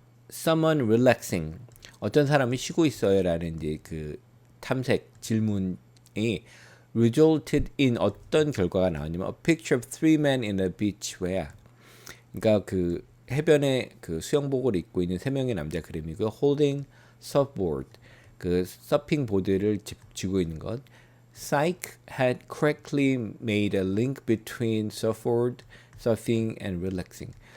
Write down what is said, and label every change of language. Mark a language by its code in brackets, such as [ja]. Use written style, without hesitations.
[en] Someone relaxing, [ko] 어떤 사람이 쉬고 있어요라는 이제 그 탐색 질문이 [en] resulted in [ko] 어떤 결과가 나오냐면 [en] a picture of three men in a beach wear. [ko] 그러니까 그 해변에 그 수영복을 입고 있는 세 명의 남자 그림이고 [en] holding surfboard, [ko] 그 서핑 보드를 쥐고 있는 것. [en] Psych had correctly made a link between surfboard, surfing and relaxing.